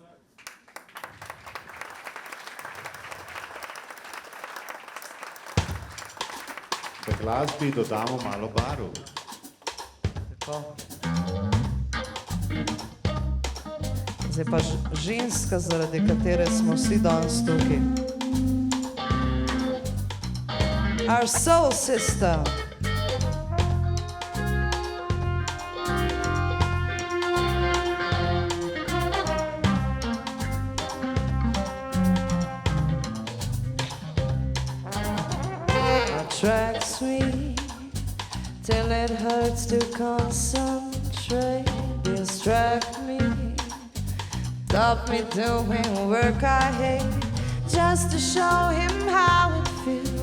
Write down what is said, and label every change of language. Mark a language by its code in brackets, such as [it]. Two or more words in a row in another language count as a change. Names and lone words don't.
[sl] V glasbi dodamo malo barv. Tako. Zdaj pa ženska, zaradi katere smo vsi danes tukaj. [en] Our soul sister. Attracts me till it hurts to concentrate, distract me stop me doing work I hate, just to show him how it feels.